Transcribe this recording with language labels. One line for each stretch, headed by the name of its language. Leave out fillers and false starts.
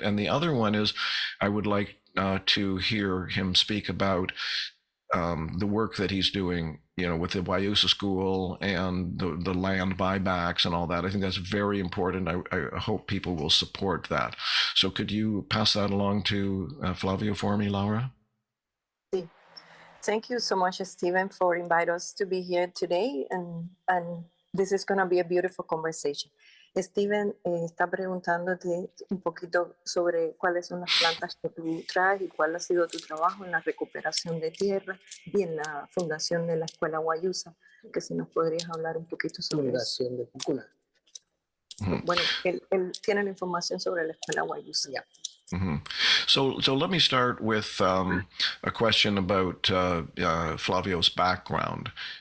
English: And the other one is I would like to hear him speak about the work that he's doing, with the Wayusa School and the land buybacks and all that. I think that's very important. I hope people will support that. So could you pass that along to Flavio for me, Laura? Thank you so much, Stephen, for inviting us to be here today. And this is going to be a beautiful conversation.
Spanish: Steven está preguntándote un poquito sobre cuáles son las plantas que tú traes y cuál ha sido tu trabajo en la recuperación de tierra y en la fundación de la Escuela Wayusa, que si nos podrías hablar un poquito sobre eso. De Pucuna. Bueno, él tiene la información sobre la Escuela Wayusa.
English: Yeah. Mm-hmm. So let me start with a question about Flavio's background.